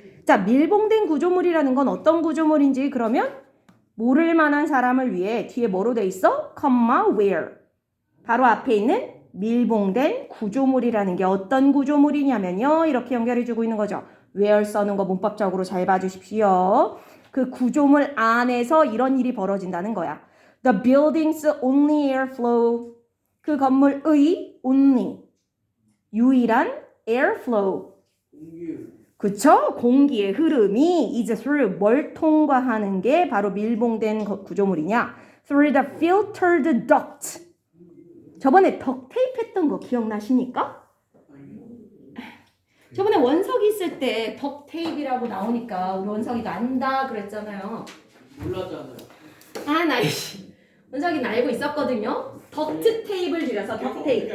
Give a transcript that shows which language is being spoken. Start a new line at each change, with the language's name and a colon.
Korean: 자, 밀봉된 구조물이라는 건 어떤 구조물인지 그러면 모를 만한 사람을 위해 뒤에 뭐로 돼 있어?
English: where.
Korean: 바로 앞에 있는 밀봉된 구조물이라는 게 어떤 구조물이냐면요. 이렇게 연결해주고 있는 거죠. where 써는 거 문법적으로 잘 봐주십시오. 그 구조물 안에서 이런 일이 벌어진다는 거야.
English: The building's only airflow.
Korean: 그 건물의 only. 유일한 airflow. 공기. 그쵸? 공기의 흐름이
English: is through
Korean: 뭘 통과하는 게 바로 밀봉된 구조물이냐?
English: Through the filtered duct.
Korean: 저번에 덕테이프 했던 거 기억나십니까? 저번에 원석이 있을 때 덕테이프라고 나오니까 우리 원석이가 안다 그랬잖아요. 몰랐잖아요. 아, 나 원석이는 알고 있었거든요. 덕트 테이프를 줄여서 덕테이프.